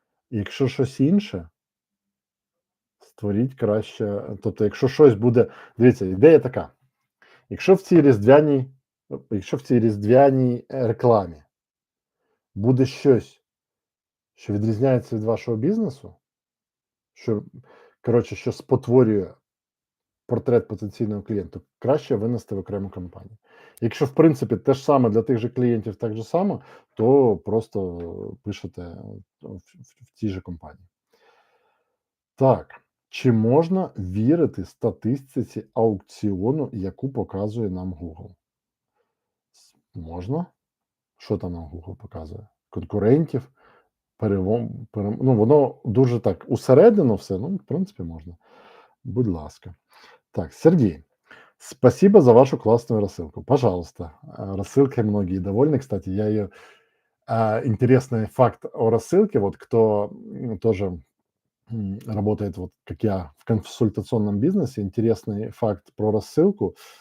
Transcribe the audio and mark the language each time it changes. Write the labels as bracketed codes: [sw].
[uk] Якщо щось інше, створіть краще, тобто, якщо щось буде, дивіться, ідея така: якщо в цій різдвяній рекламі буде щось, що відрізняється від вашого бізнесу, що, коротше, що спотворює портрет потенційного клієнта, краще винести в окрему кампанію. Якщо, в принципі, те ж саме для тих же клієнтів так же само, то просто пишете в тій же компанії. Так, чи можна вірити статистиці аукціону, яку показує нам Google? Можна. Що там нам Google показує? Конкурентів, ну, воно дуже так усередину все, ну, в принципі, можна. Будь ласка. [ru] Так, Сергей, спасибо за вашу классную рассылку. Пожалуйста. Рассылкой многие довольны, кстати. Я ее интересный факт о рассылке. Вот кто тоже работает, вот как я, в консультационном бизнесе, интересный факт про рассылку.